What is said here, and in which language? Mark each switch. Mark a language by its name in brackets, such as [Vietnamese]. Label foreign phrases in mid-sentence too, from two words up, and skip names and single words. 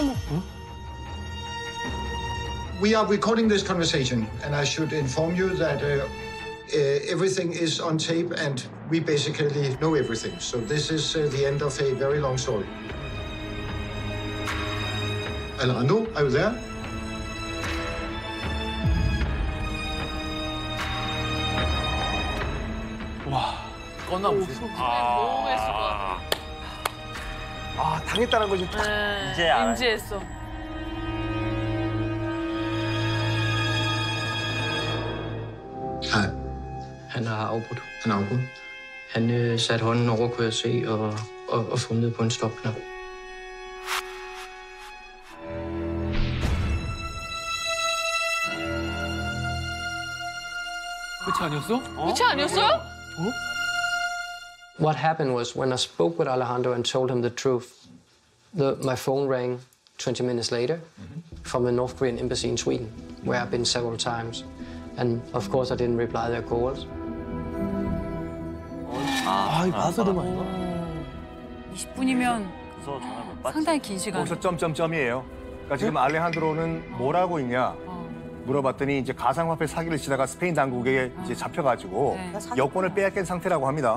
[English] We are recording this conversation, and I should inform you that everything is on tape, and we basically know everything. So this is the end of a very long story. Alejandro, are you there? [Korean] 껐나 보지. 너무 했을 것 같아. 아, 당했다는 거지. 이제 알아요. 인지했어. [Danish] Hej. Han har afbrudt. Han har afbrudt? Han satte hånden over, kunne jeg se, og fumlede på en stopknap. [Korean] 끝이 아니었어? 끝이 아니었어요? [English] What happened was when I spoke with Alejandro and told him the truth, my phone rang 20 minutes later from the North Korean embassy in Sweden, where I've been several times. And of course, I didn't reply their calls. [Korean] 아, 이거 봐서도 말이야. 20분이면 상당히 긴 시간. 거기서 점점점이에요. 그러니까 지금 알레한드로는 뭘 하고 있냐 물어봤더니 이제 가상화폐 사기를 치다가 스페인 당국에 이제 잡혀가지고 여권을 빼앗긴 상태라고 합니다.